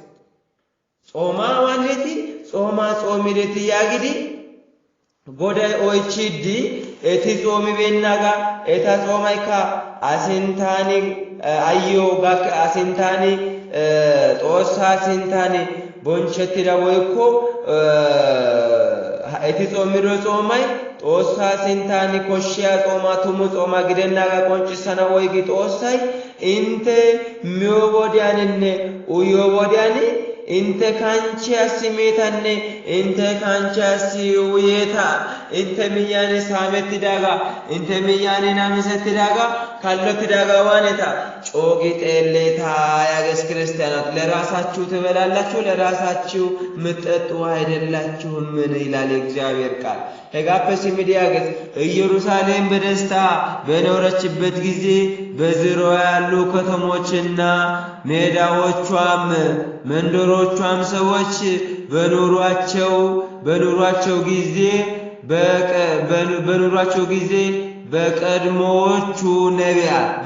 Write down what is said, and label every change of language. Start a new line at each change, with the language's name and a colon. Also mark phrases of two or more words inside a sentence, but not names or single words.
Wolaytta: ጾማ ዋንደቲ ጾማ ጾሚደቲ ያግዲ ጎዳይ ኦይቺዲ ኤቲ ጾሚ ቤናጋ ኤታ ጾማይካ አሲንታኒ አዮ ጋክ አሲንታኒ ጦሳ አሲንታኒ ቦንቸቲ ዳወይኮ ኤቲ ጾሚዶ ጾማይ ጦሳ አሲንታኒ ኮሽያ ጾማ ቱሙ ጾማ ግደናጋ ቆንጭሰና ወይጊ ጦሳይ ኢንተ ሚዮቦዲያንነ ኡዮቦዲያኒ ኢንተ ካንቺ አሲሜታነ ኢንተ ካንቺ አሲውየታ ኢንተ ሚያኔ ሳመት ዳጋ ኢንተ ሚያኔ ናመሰት ዳጋ ካለት ዳጋ ዋነታ ጮጊ ጤሌታ
Amharic: ያገስ ክርስቲያናት ለራሳችሁ ትበላላችሁ ለራሳችሁ ምጠጡ አይደላችሁ ምን ይላል እግዚአብሔር ቃል
Wolaytta: ሄጋፈስ ሚዲያገስ
Amharic: ኢየሩሳሌም በደስታ በኖረችበት ጊዜ በዙሪያዋ ያሉ ከተሞችና ሜዳዎቿም መንደሮቿም ሰዎች በኑሯቸው ጊዜ በቀድሞዎቹ ነቢያት